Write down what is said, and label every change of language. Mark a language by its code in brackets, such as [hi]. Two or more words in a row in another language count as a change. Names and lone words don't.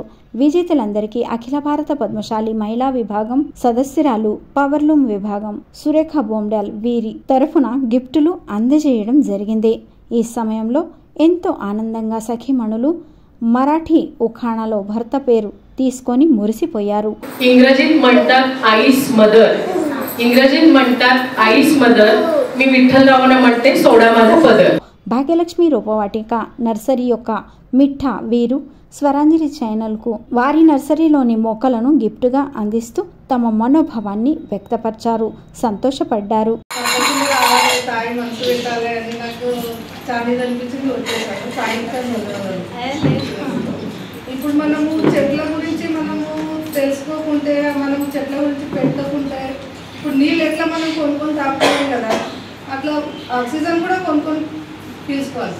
[te] విజేతలందరికీ అఖిల భారత పద్మశాలి మహిళా విభాగం సదస్యురాలు, పవర్లూమ్ విభాగం సురేఖ బోమ్డాల్ వీరి తరఫున గిఫ్టులు అందజేయడం జరిగింది. ఈ సమయంలో ఎంతో ఆనందంగా సఖీమణులు మరాఠీ ఉఖాణాలో భర్త పేరు తీసుకొని మురిసిపోయారు. [mr] इंग्रजीत म्हणतात आईस मदर, इंग्रजीत म्हणतात आईस मदर, मी विठ्ठलरावांना म्हणते सोडा माझा पदर. [te] భాగ్యలక్ష్మి రూపవాటిక నర్సరీ యొక్క మిఠా వీరు స్వరాంజలి ఛానల్కు వారి నర్సరీలోని మొక్కలను గిఫ్ట్గా అందిస్తూ తమ మనోభావాన్ని వ్యక్తపరిచారు, సంతోషపడ్డారు. ఇప్పుడు మనము చెట్ల గురించి తెలుసుకోకుంటే, మనం చెట్ల గురించి పెట్టకుంటే ఇప్పుడు నీళ్ళు ఎట్లా మనం కొనుక్కొని తాగుతాం కదా, అట్లా ఆక్సిజన్ కూడా కొనుక్కొని తీసుకోవాలి.